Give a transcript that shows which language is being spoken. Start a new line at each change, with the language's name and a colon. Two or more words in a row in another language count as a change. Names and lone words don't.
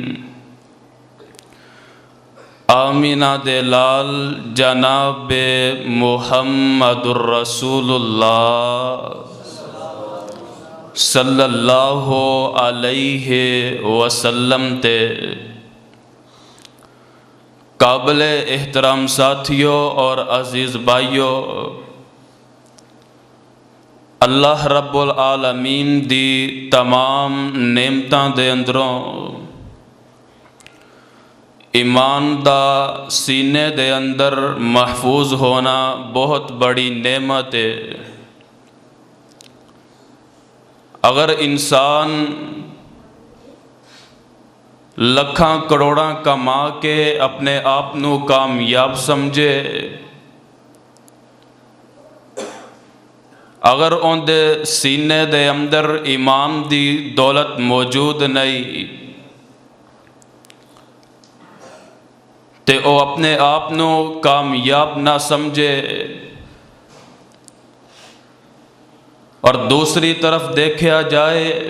Arabic: آمینہ دلال جناب محمد الرسول اللہ صلی اللہ علیہ وسلم تے
Urdu: قابل احترام ساتھیوں اور عزیز بھائیوں،
Punjabi: اللہ رب العالمین دی تمام نعمتاں دے اندروں ایمان دا سینے دے اندر محفوظ ہونا بہت بڑی نعمت ہے۔ اگر انسان لکھاں کروڑاں کما کے اپنے آپ نو کامیاب سمجھے، اگر ان دے سینے دے اندر ایمان دی دولت موجود نہیں تے او اپنے آپ نو کامیاب نہ سمجھے،
Urdu: اور دوسری طرف دیکھا جائے